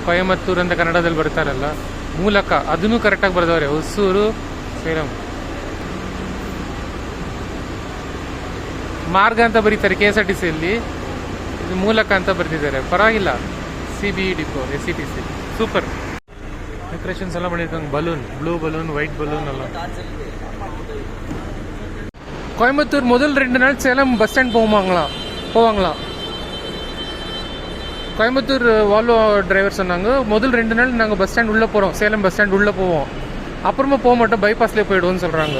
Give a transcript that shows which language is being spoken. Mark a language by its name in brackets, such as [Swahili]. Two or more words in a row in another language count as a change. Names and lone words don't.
[Kannada] ಕೊಯಮತ್ತೂರು ಅಂತ ಕನ್ನಡದಲ್ಲಿ ಬರ್ತಾರಲ್ಲ, ಮೂಲಕ ಅದನ್ನು ಕರೆಕ್ಟಾಗಿ ಬರೆದವ್ರೆ. ಹೊಸೂರು, ಸೇಲಂ ಮಾರ್ಗ ಅಂತ ಬರೀತಾರೆ KSRTCಯಲ್ಲಿ, ಇದು ಮೂಲಕ ಅಂತ ಬರೆದಿದ್ದಾರೆ. ಪರವಾಗಿಲ್ಲ. CBE ಡಿಪೋ, SCTC ಸೂಪರ್. ಡೆಕೋರೇಷನ್ಸ್ ಎಲ್ಲ பண்ணியிருக்காங்க. [English] balloon, blue balloon, white balloon எல்லாம். [Tamil] கோயம்புத்தூர் முதல் 2 நாள் சேலம் பஸ் ஸ்டாண்ட் போவாங்களாம். கோயம்புத்தூர் வால்வோ டிரைவர் சொன்னாங்க, முதல் 2 நாள் நாங்கள் பஸ் ஸ்டாண்ட் உள்ளே போகிறோம், சேலம் பஸ் ஸ்டாண்ட் உள்ளே போவோம், அப்புறமா போக மாட்டோம், பைபாஸ்லேயே போயிடுவோம்னு சொல்கிறாங்க.